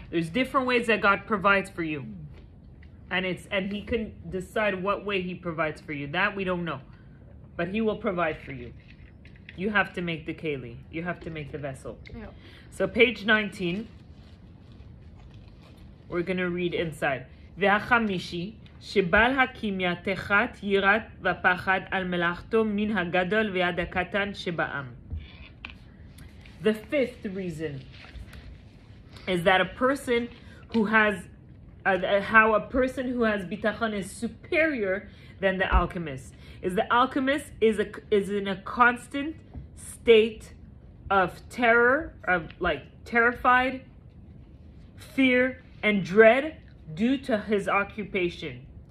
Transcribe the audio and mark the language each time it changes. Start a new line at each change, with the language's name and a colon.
English: There's different ways that God provides for you. And he can decide what way he provides for you. That we don't know. But he will provide for you. You have to make the keli. You have to make the vessel. Yeah. So page 19. We're going to read inside.
Hebrew: והחמישי, שבעל הכימיה תחת יראת ופחד על מלאכתו מן הגדול ועד הקטן שבעם.
English: The fifth reason is that a person who has how a person who has bitachon is superior than the alchemist. Is the alchemist is in a constant state of terror, of like terrified, fear, and dread due to his occupation.